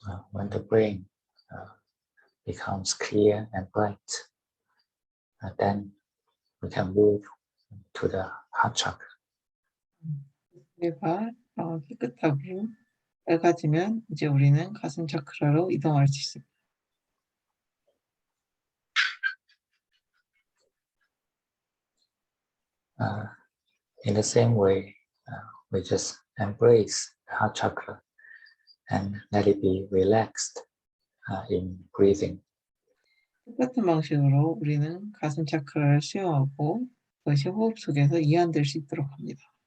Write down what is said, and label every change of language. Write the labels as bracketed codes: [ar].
[en] When the brain becomes clear and bright, then we can move to the heart chakra. [ko] 뇌가 깨끗하고 밝아지면 이제 우리는 가슴 차크라로 이동할 수 있습니다. [en] In the same way, we just embrace the heart chakra and let it be relaxed in breathing. [ko] 똑같은 방식으로 우리는 가슴 차크라를 수용하고 그것이 호흡 속에서 이완될 수 있도록 합니다.